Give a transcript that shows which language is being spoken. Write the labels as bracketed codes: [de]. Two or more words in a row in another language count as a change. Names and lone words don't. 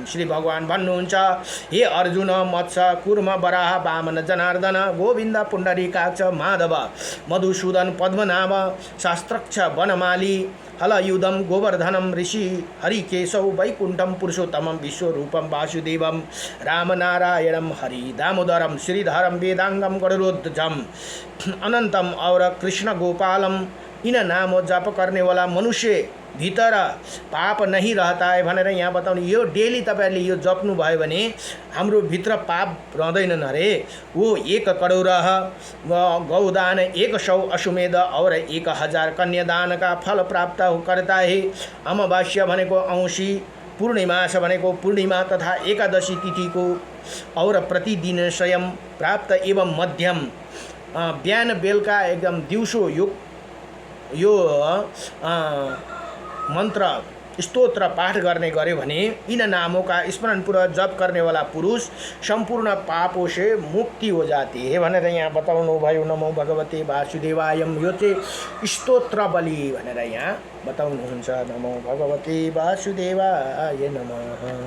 [ne] श्री भगवान भन्नुहुन्छ हे अर्जुन [sa] मत्स्य कूर्म वराह वामन जनार्दन गोविन्द पुण्डरीकाक्ष माधव मधुसूदन पद्मनाभ शास्त्रक्ष वनमाली हलयुधम गोवर्धनम ऋषि हरिकेशौ वैकुंठम पुरुषोत्तमं विश्वरूपं वासुदेवं रामनारायणं हरि दामोदरम श्रीधरम वेदांगम गरुड़ध्वजम अनंतम और कृष्ण गोपालम। [hi] इन नाम जप करने वाला मनुष्य भीतर पाप नहीं रहता है [ne] भनेर यहाँ बताउने। यो डेली तपाईहरुले यो जप्नु भयो भने हाम्रो भित्र पाप रहँदैनन् अरे। [hi] वो 1 करोड गौदान 100 अश्वमेध और 1000 कन्यादान का फल प्राप्त करता है। [ne] अमावास्या भनेको औँसी पूर्णिमास भनेको पूर्णिमा तथा एकादशी तिथिको [hi] और प्रतिदिन स्वयं प्राप्त एवं मध्यम [ne] बिहान बेलुका एकदम दिउँसो यो मन्त्र स्तोत्र पाठ करने गर्यो भने [hi] इन नामों का स्मरणपूर्वक जप करने वाला पुरुष संपूर्ण पापों से मुक्ति हो जाती है [ne] भनेर यहाँ बताउनु भयो। [sa] नमो भगवते वासुदेवायम, [ne] यो चाहिँ स्तोत्र बलि भनेर यहाँ बताउनुहुन्छ। [sa] नमो भगवते वासुदेवाय नमः।